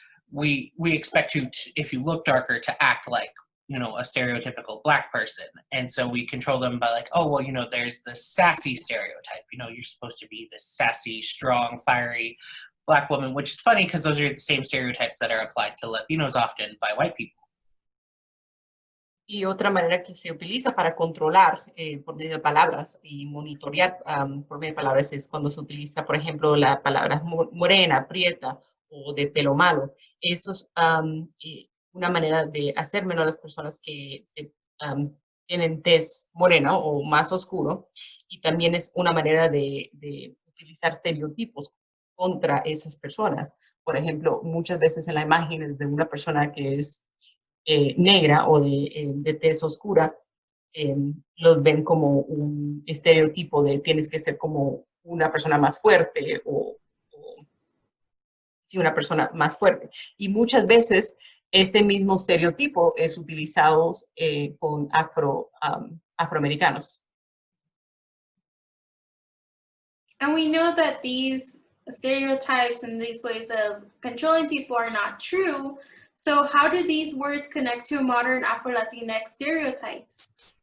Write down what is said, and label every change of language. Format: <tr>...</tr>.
<en>We expect you, if you look darker, to act like, you know, a stereotypical Black person. And so we control them by like, oh, well, you know, there's the sassy stereotype. You know, you're supposed to be this sassy, strong, fiery Black woman, which is funny because those are the same stereotypes that are applied to Latinos often by white people.</en> <es>Y otra manera que se utiliza para controlar por medio de palabras y monitorear por medio de palabras es cuando se utiliza, por ejemplo, la palabra morena, prieta o de pelo malo. Eso es una manera de hacer menos a las personas que tienen tez morena o más oscuro, y también es una manera de utilizar estereotipos contra esas personas. Por ejemplo, muchas veces en las imágenes de una persona que es negra o de tez oscura, los ven como un estereotipo de tienes que ser como una persona más fuerte o sí, una persona más fuerte. Y muchas veces este mismo estereotipo es utilizado con afroamericanos.</es> <en>And we know that these stereotypes and these ways of controlling people are not true. So how do these words connect to modern Afro-Latinx stereotypes?</en>